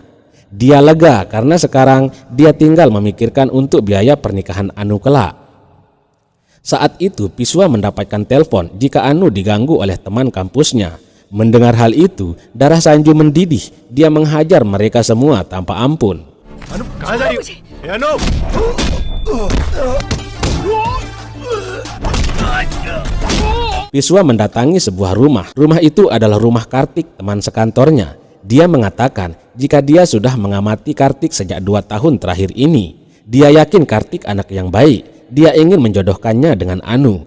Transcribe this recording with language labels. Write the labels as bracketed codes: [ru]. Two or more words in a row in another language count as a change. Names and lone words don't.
[id] Dia lega karena sekarang dia tinggal memikirkan untuk biaya pernikahan Anu kelak. Saat itu Viswa mendapatkan telepon jika Anu diganggu oleh teman kampusnya. Mendengar hal itu, darah Sanju mendidih. Dia menghajar mereka semua tanpa ampun. [hi] अनु कहाँ जा रही हो? ए, अनु [id] Viswa mendatangi sebuah rumah. Rumah itu adalah rumah Kartik, teman sekantornya. Dia mengatakan jika dia sudah mengamati Kartik sejak 2 tahun terakhir ini. Dia yakin Kartik anak yang baik. Dia ingin menjodohkannya dengan Anu.